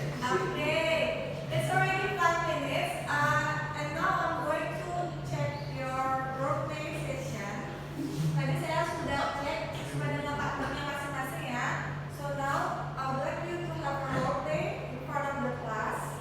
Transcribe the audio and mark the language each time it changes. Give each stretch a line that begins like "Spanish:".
English: Okay, it's already 5 minutes, and now I'm going to check your roleplay session.
Indonesian: Tadi saya sudah cek sesuai dengan partnernya masing-masing ya.
English: So now I would like you to have a roleplay in front of the class.